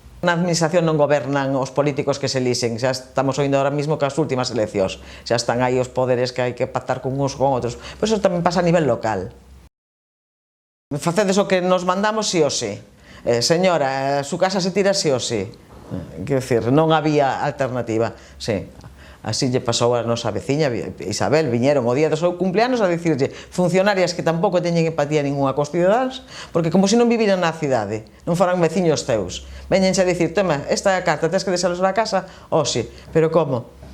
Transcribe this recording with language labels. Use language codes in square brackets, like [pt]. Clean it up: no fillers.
[gl] Na administración non gobernan os políticos que se elixen, xa estamos oindo [es] ahora mismo [gl] que as últimas eleccións, xa están aí os poderes que hai que pactar con uns con outros, pois eso tamén pasa a nivel local. Facedes o que nos mandamos sí ou sí. [es] Señora, su casa se tira sí ou sí. [gl] Quero dicir, non había alternativa. Sí, así lle pasou a nosa veciña Isabel, viñeron o día do seu cumpleanos a dicirlle funcionarias que tampouco teñen empatía ninguna cos cidadanos, porque como se non viviran na cidade, non foran veciños teus, veñense a dicir, toma, esta é a carta, tens que desaloxar a casa, sí, pero como?